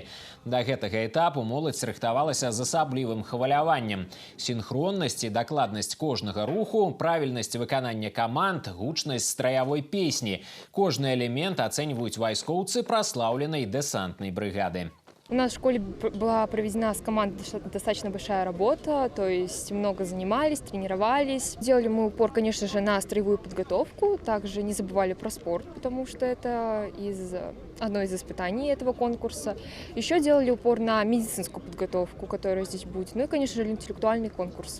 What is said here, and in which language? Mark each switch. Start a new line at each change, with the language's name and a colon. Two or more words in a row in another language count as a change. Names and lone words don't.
Belarusian: Да гэтага этапу моладзь рыхтавалася з асаблівым хваляваннем. Сінхроннасць і дакладнасць кожнага руху, правільнасць выканання каманд, гучнасць страявой песні. Кожны элемент ацэньваюць вайскоўцы праслаўленай дэсантнай брыгады.
Russian: У нас в школе была проведена с командой достаточно большая работа, то есть много занимались, тренировались. Делали мы упор, конечно же, на строевую подготовку, также не забывали про спорт, потому что это одно из испытаний этого конкурса. Еще делали упор на медицинскую подготовку, которая здесь будет, ну и, конечно же, интеллектуальные конкурсы.